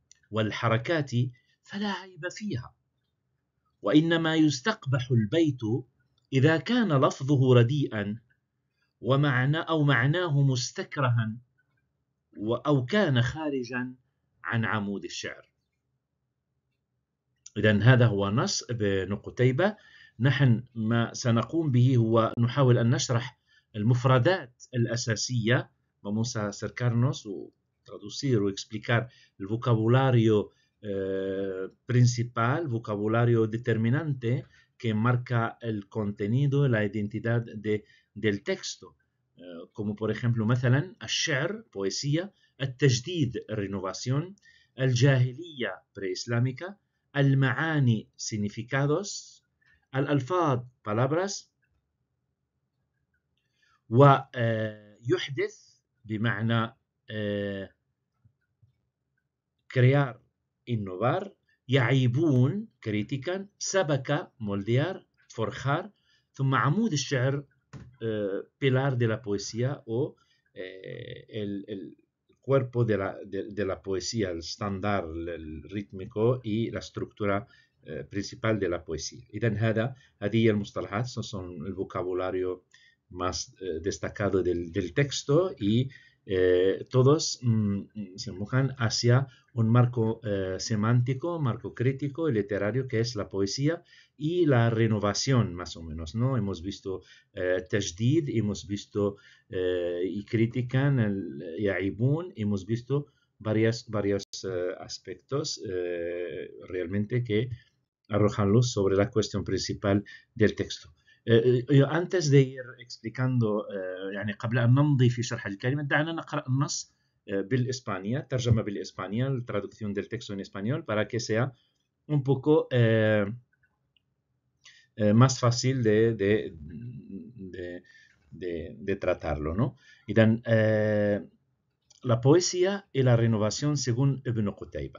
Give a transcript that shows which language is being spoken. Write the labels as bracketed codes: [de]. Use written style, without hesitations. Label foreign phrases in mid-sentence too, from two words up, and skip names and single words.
[ar] والحركات فلا عيب فيها، وإنما يستقبح البيت إذا كان لفظه رديئا معناه مستكرها أو كان خارجا عن عمود الشعر. إذن هذا هو نص ابن قتيبة. نحن ما سنقوم به هو نحاول أن نشرح المفردات الأساسية. [es] Vamos a acercarnos o traducir o explicar el vocabulario principal, vocabulario determinante que marca el contenido, la identidad del texto. como por ejemplo [ar] مثلا الشعر, [es] poesía, التجديد, renovación, الجاهلية, preislámica, المعاني, significados, الألفاظ, palabras, [ar] ويحدث بمعنى [es] crear, innovar, يعيبون, critican, سبك, moldear, forjar, [ar] ثم عمود الشعر, [es] pilar de la poesía o el cuerpo de la poesía, el estándar, el rítmico y la estructura principal de la poesía. [ar] إذن هذه المصطلحات [es] son el vocabulario más destacado del texto y todos se empujan hacia un marco semántico, marco crítico y literario que es la poesía y la renovación más o menos, ¿no? Hemos visto tajdid, hemos visto y critican, yaibun, hemos visto varios aspectos realmente que arrojan luz sobre la cuestión principal del texto. antes de ir explicando [ar] يعني قبل أن نمضي في شرح الكلمة دعنا نقرأ النص بالإسبانية, ترجمة بالإسبانية, [es] la traducción del texto en español para que sea un poco más fácil de tratarlo, ¿no? إذن la poesía y la renovación según Ibn Qutayba.